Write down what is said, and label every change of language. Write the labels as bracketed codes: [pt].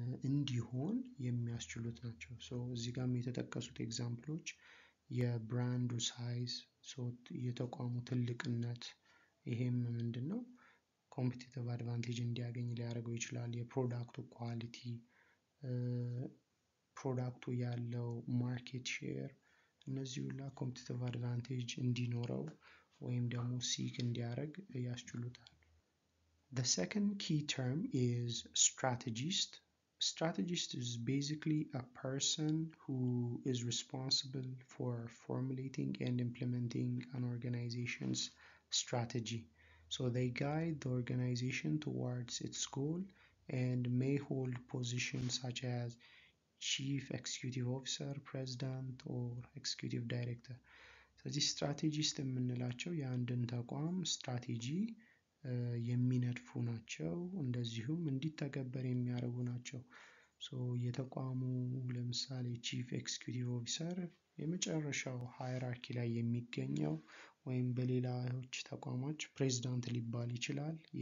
[am] እንዲሆን የሚያስችሉት ናቸው። እዚህ ጋርም የተጠቀሱት ኤግዛምፕሎች የብራንዱ ሳይዝ፣ የተቋሙ ትልቅነት፣ ይሄም ምንድነው ኮምፒቲቲቭ አድቫንቴጅ እንዲያገኝ ሊያደርገው ይችላል። የፕሮዳክቱ ኳሊቲ፣ ፕሮዳክቱ ያለው ማርኬት ሼር፣ እነዚህ ሁላ ኮምፒቲቲቭ አድቫንቴጅ እንዲኖረው ወይም ደግሞ ሲክ እንዲያደርግ ያስችሉታል። [en] The second key term is strategist. Strategist is basically a person who is responsible for formulating and implementing an organization's strategy. They guide the organization towards its goal and may hold positions such as chief executive officer, president or executive director. [am] ስለዚህ ስትራቴጂስት የምንላቸው የአንድን ተቋም ስትራቴጂ የሚነድፉ ናቸው፣ እንደዚሁም እንዲተገበር የሚያደርጉ ናቸው። የተቋሙ ለምሳሌ ቺፍ ኤክስኪዩቲቭ ኦፊሰር የመጨረሻው ሃይራርኪ ላይ የሚገኘው ወይም በሌሎች ተቋሞች ፕሬዝዳንት ሊባል ይችላል።